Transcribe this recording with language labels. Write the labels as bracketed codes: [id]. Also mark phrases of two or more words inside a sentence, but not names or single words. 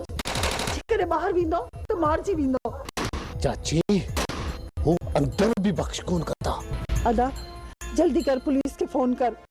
[sd] करे बाहर वेंदो तो मारजी वेंदो। चाची हू अंदर भी बख्श कोन करता। अदा जल्दी कर, पुलिस के फोन कर।